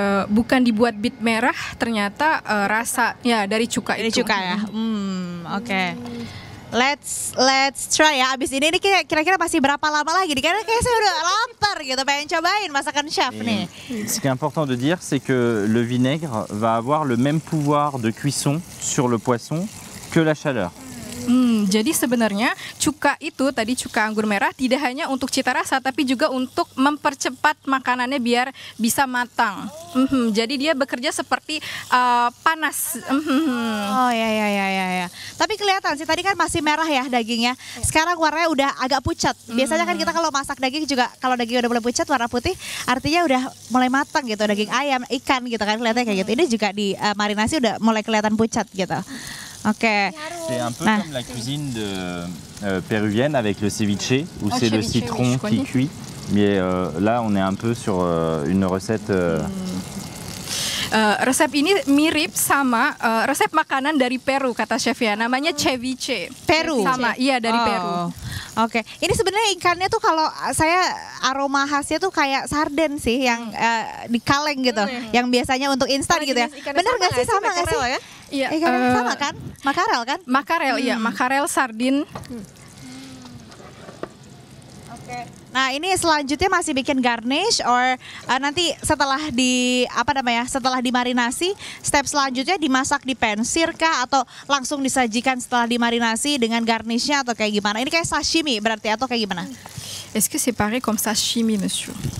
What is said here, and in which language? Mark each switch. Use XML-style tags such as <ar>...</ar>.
<id>Bukan dibuat bit merah, ternyata rasanya dari cuka itu. Dari cuka ya. Oke.</id> <en>Let's try</en> <id>ya. Abis ini kira-kira masih berapa lama lagi? Karena kayak saya udah lapar gitu, pengen cobain masakan chef nih.</id> <fr>Ce qui est important de dire, c'est que le vinaigre va avoir le même pouvoir de cuisson sur le poisson que la chaleur.</fr> <id>Jadi sebenarnya cuka itu tadi cuka anggur merah tidak hanya untuk cita rasa tapi juga untuk mempercepat makanannya biar bisa matang. Jadi dia bekerja seperti panas. Oh ya. Tapi kelihatan sih tadi kan masih merah ya dagingnya. Sekarang warnanya udah agak pucat. Biasanya kan kita kalau masak daging juga kalau daging udah mulai pucat warna putih artinya udah mulai matang gitu. Daging ayam, ikan gitu kan kelihatannya kayak gitu. Ini juga di marinasi udah mulai kelihatan pucat gitu. Okay.</id> <fr>C'est un peu comme la cuisine péruvienne avec le ceviche où c'est le citron qui cuit. Mais là on est un peu sur une recette.</fr> <id>Resep ini mirip sama resep makanan dari Peru kata chef ya, namanya ceviche. Peru. Sama, iya dari Peru. Oke, ini sebenarnya ikannya tuh kalau saya aroma khasnya tuh kayak sarden sih yang di kaleng gitu, yang biasanya untuk instan gitu ya. Bener nggak sih, sama nggak sih? Iya. Ikannya sama kan? Makarel kan? Makarel, iya, makarel sardin. Nah ini selanjutnya masih bikin garnish or nanti setelah setelah dimarinasi step selanjutnya dimasak di pensir kah atau langsung disajikan setelah dimarinasi dengan garnishnya atau kayak gimana? Ini kayak sashimi berarti atau kayak gimana?</id> <fr>Est-ce que c'est pareil comme sashimi, monsieur?</fr>